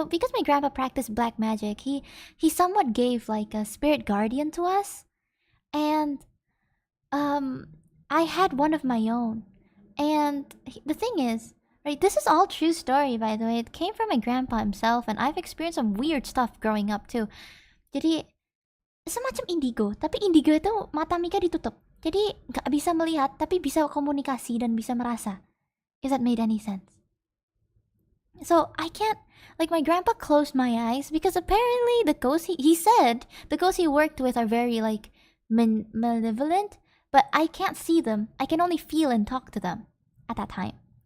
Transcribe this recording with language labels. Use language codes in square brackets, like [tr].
[en] So because my grandpa practiced black magic, he somewhat gave like a spirit guardian to us, and I had one of my own. And the thing is, right, this is all true story by the way. It came from my grandpa himself, and I've experienced some weird stuff growing up too. [id] Jadi semacam indigo, tapi indigo itu mata Mika ditutup. Jadi nggak bisa melihat, tapi bisa komunikasi dan bisa merasa. [en] If that made any sense. So I can't, like my grandpa closed my eyes because apparently the ghosts he said the ghosts he worked with are very like malevolent, but I can't see them. I can only feel and talk to them at that time.